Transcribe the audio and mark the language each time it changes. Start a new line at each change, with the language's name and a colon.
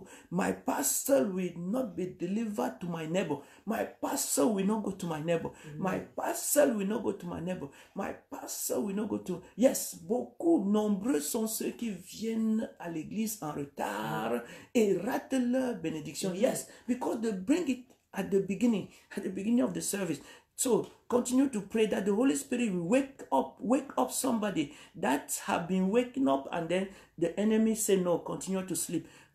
English: My parcel will not be delivered to my neighbor. My parcel will not go to my neighbor. My parcel will not go to my neighbor. My parcel will not go to...
French: Yes, nombreux sont ceux qui viennent à l'église en retard et ratent leur bénédiction.
English: Yes, because they bring it at the beginning of the service. So continue to pray that the Holy Spirit will wake up somebody that have been waking up, and then the enemy say no, continue to sleep.